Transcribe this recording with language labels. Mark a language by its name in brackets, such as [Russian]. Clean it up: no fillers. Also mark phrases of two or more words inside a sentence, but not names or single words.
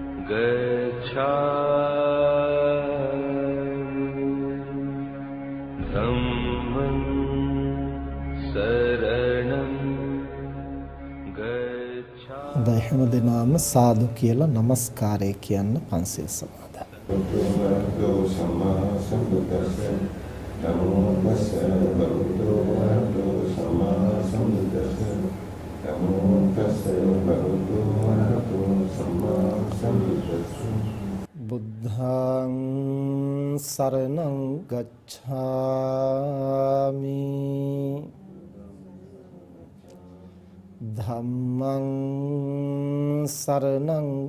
[Pali] धम्मं शरणं गच्छामि. [Sinhala] හොඳයි හැමදෙනාම සාදු කියලා নমස්කාරය කියන්න පන්සිල් සමාදන්. [Pali] බුද්ධෝ සම්මා සම්බුද්දස්ස නමෝ තස්ස භගවතු සම්මා සම්බුද්දස්ස නමෝ තස්ස භගවතු සම්මා සම්බුද්දස්ස. බුද්ධං සරණං ගච්ඡාමි ධම්මං සරණං